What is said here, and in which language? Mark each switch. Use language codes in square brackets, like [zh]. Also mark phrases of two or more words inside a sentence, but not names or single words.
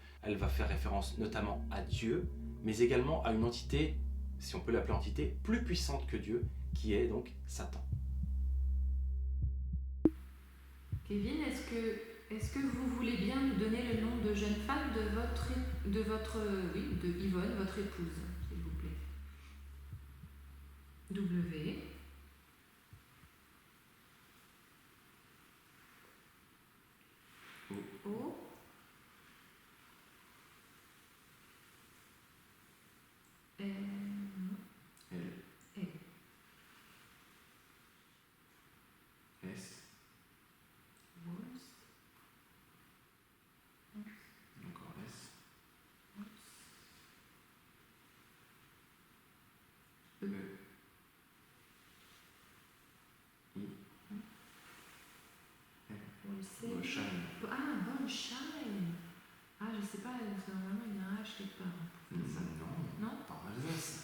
[fr] Elle va faire référence notamment à Dieu, mais également à une entité, si on peut l'appeler entité, plus puissante que Dieu, qui est donc Satan. Kevin, est-ce que vous voulez bien nous donner le nom de jeune femme de Yvonne, votre épouse, s'il vous plaît? W. O. L. L. L. S. Encore S. E. E. I. Bolsheim. Ah, Bolsheim. Ah, je sais pas, parce que normalement il y a un H quelque part pour faire ça. Non. Non? En Alsace.